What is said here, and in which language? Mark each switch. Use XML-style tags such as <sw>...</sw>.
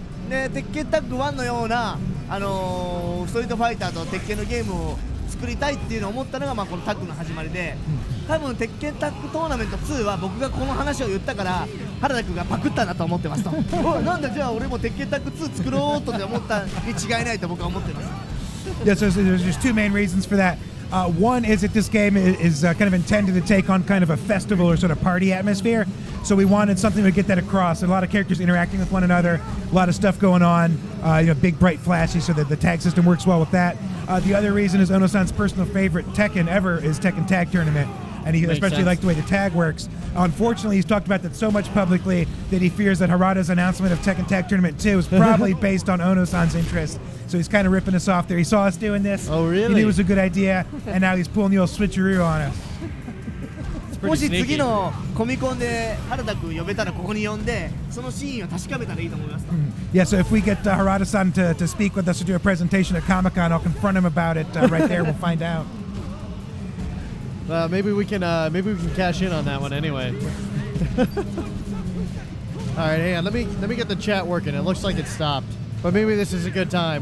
<ja>で鉄拳タッグ1のような、ストリートファイターと鉄拳のゲームを作りたいっていうのを思ったのが、このタッグの始まりで、多分鉄拳タッグトーナメント2は僕がこの話を言ったから原田君がパクったんだと思ってますとなんだじゃあ俺も鉄拳タッグ2作ろうとって思ったに違いないと僕は思ってます。</ja> <en>Yeah, so there's just 2 main reasons for that. One is that this game is kind of intended to take on kind of a festival or sort of party atmosphere. So we wanted something to get that across. A lot of characters interacting with one another, a lot of stuff going on, big, bright, flashy, so that the tag system works well with that. The other reason is Ono-san's personal favorite Tekken ever is Tekken Tag Tournament. And he especially liked the way the tag works. Unfortunately, he's talked about that so much publicly that he fears that Harada's announcement of Tekken Tag Tournament 2 is probably based on Ono-san's interest. So he's kind of ripping us off there. He saw us doing this. Oh, really? He knew it was a good idea, and now he's pulling the old switcheroo on us.</en> <ja>もし次のコミコンで原田君呼べたらここに呼んでそのシーンを確かめたらいいと思います。</ja> <en>Yeah, so if we get Harada-san to speak with us to do a presentation at Comic-Con, I'll confront him about it right there. We'll find out. Maybe we can cash in on that one anyway. All right, hang on. Let me get the chat working. It looks like it stopped, but maybe this is a good time.</en>